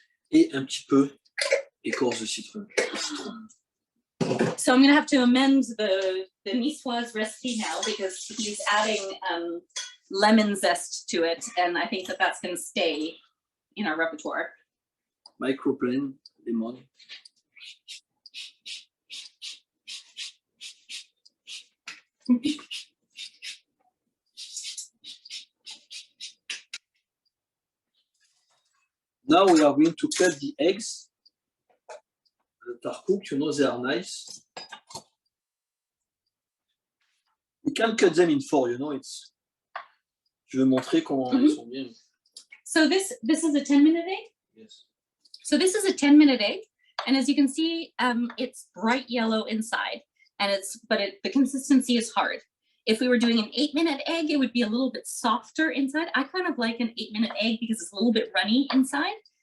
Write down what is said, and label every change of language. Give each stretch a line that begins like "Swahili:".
French: Et un petit peu écorce de citron.
English: So I'm going to have to amend the Niçoise recipe now because he's adding lemon zest to it, and I think that that's going to stay in our repertoire. Microplane, lemon. Now we are going to cut the eggs that are cooked, you know, they are nice. We can cut them in four, you know, it's...
French: Je veux montrer comment ils sont bien.
English: So this is a 10-minute egg? Yes. So this is a 10-minute egg, and as you can see, it's bright yellow inside, and the consistency is hard. If we were doing an 8-minute egg, it would be a little bit softer inside. I kind of like an 8-minute egg because it's a little bit runny inside.